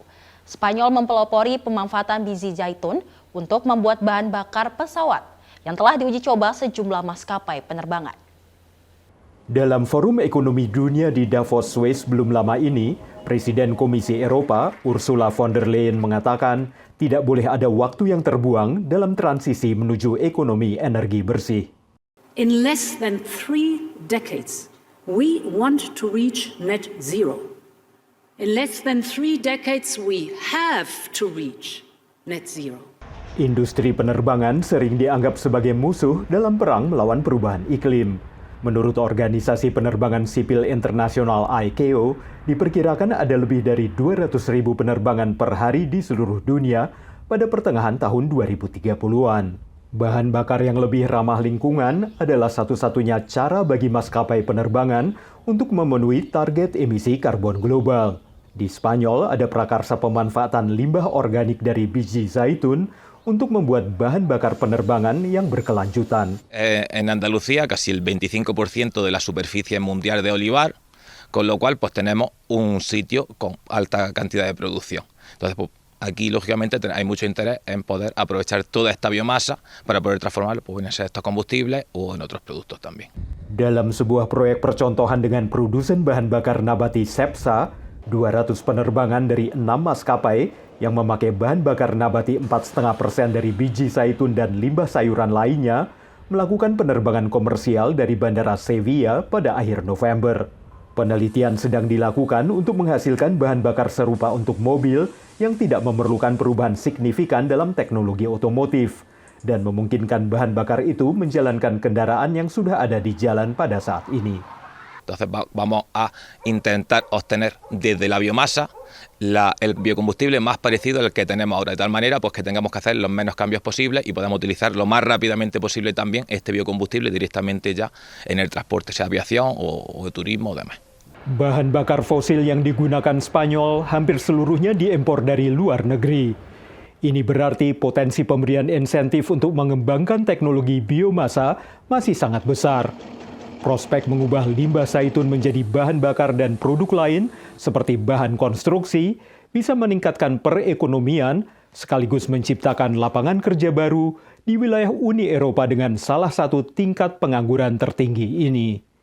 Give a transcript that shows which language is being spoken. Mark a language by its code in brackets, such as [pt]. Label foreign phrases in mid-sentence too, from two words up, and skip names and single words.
[id] Spanyol mempelopori pemanfaatan biji zaitun untuk membuat bahan bakar pesawat yang telah diuji coba sejumlah maskapai penerbangan. Dalam Forum Ekonomi Dunia di Davos, Swiss belum lama ini, Presiden Komisi Eropa, Ursula von der Leyen mengatakan tidak boleh ada waktu yang terbuang dalam transisi menuju ekonomi energi bersih. [en] In less than 3 decades, we want to reach net zero. In less than 3 decades, we have to reach net zero. [id] Industri penerbangan sering dianggap sebagai musuh dalam perang melawan perubahan iklim. Menurut Organisasi Penerbangan Sipil Internasional ICAO, diperkirakan ada lebih dari 200.000 penerbangan per hari di seluruh dunia pada pertengahan tahun 2030-an. Bahan bakar yang lebih ramah lingkungan adalah satu-satunya cara bagi maskapai penerbangan untuk memenuhi target emisi karbon global. Di Spanyol ada prakarsa pemanfaatan limbah organik dari biji zaitun untuk membuat bahan bakar penerbangan yang berkelanjutan. [es] En Andalucía casi el 25% de la superficie mundial de olivar, con lo cual pues tenemos un sitio con alta cantidad de producción. Entonces, pues, aquí, lógicamente, hay mucho interés en poder aprovechar toda esta biomasa para poder transformarlo pues, en estos combustibles o en otros productos también. [id] Dalam sebuah proyek percontohan dengan produsen bahan bakar nabati Cepsa, 200 penerbangan dari 6 maskapai yang memakai bahan bakar nabati 4,5% dari biji zaitun dan limbah sayuran lainnya melakukan penerbangan komersial dari Bandara Sevilla pada akhir November. Penelitian sedang dilakukan untuk menghasilkan bahan bakar serupa untuk mobil yang tidak memerlukan perubahan signifikan dalam teknologi otomotif dan memungkinkan bahan bakar itu menjalankan kendaraan yang sudah ada di jalan pada saat ini. [es] Entonces vamos a intentar obtener desde la biomasa el biocombustible más parecido al que tenemos ahora, de tal manera pues que tengamos que hacer los menos cambios posibles y podamos utilizar lo más rápidamente posible también este biocombustible directamente ya en el transporte, sea aviación o turismo o demás. [id] Bahan bakar fosil yang digunakan Spanyol hampir seluruhnya diimpor dari luar negeri. Ini berarti potensi pemberian insentif untuk mengembangkan teknologi biomasa masih sangat besar. Prospek mengubah limbah zaitun menjadi bahan bakar dan produk lain seperti bahan konstruksi bisa meningkatkan perekonomian sekaligus menciptakan lapangan kerja baru di wilayah Uni Eropa dengan salah satu tingkat pengangguran tertinggi ini.